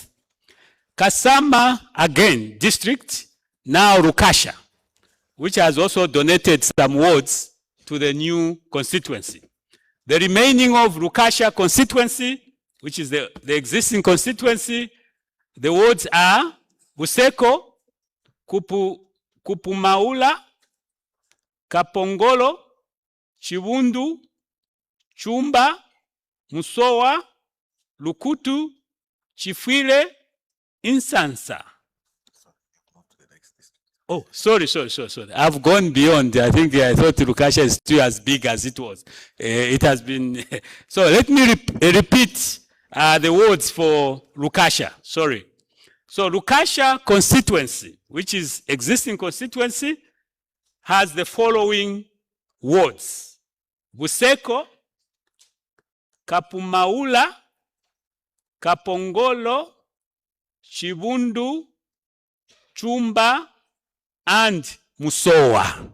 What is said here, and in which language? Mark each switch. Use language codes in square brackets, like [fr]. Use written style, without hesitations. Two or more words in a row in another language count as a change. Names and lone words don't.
[en] Kasama, again, district, now Rukasha, which has also donated some wards to the new constituency. The remaining of Rukasha constituency, which is the existing constituency, the wards are Buseko, Kupumaula, Kapongolo, Chibundu, Chumba, Musowa, Lukutu, Chifwile, Insansa. Oh, sorry. I've gone beyond. I think I thought Lukasha is still as big as it was. It has been. So let me repeat the words for Lukasha. Sorry. So Lukasha constituency, which is existing constituency, has the following words: Buseko, Kapumaula, Kapongolo, Chibundu, Chumba, and Musowa.